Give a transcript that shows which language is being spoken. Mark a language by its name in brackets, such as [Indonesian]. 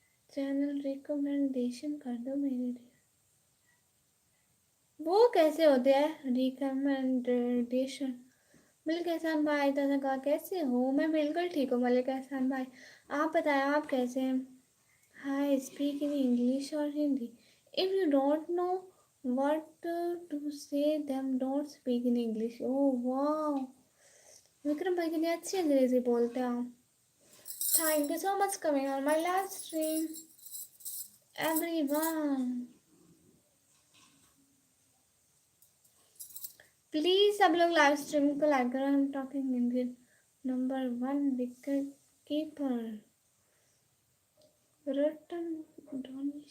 [Hindi] Channel recommendation कर दो मेरे लिए। वो कैसे होते हैं रिकमेंडेशन? मलिक एहसान भाई दादा का कैसे हो? मैं बिल्कुल ठीक हूँ मलिक एहसान भाई, आप बताएं आप कैसे हैं? [English] Hi, speak in English और Hindi. If you don't know what to say them don't speak in English. Oh wow, [Hindi] Vikram भाई कितनी अच्छी अंग्रेजी बोलते हैं आप। [English] Thank you so much coming on my live stream everyone. [Hindi] Please सब लोग लाइव स्ट्रीम को लाइक करो। [English] I am talking Indian number 1 wicket keeper [Hindi] Ratan Dhoni.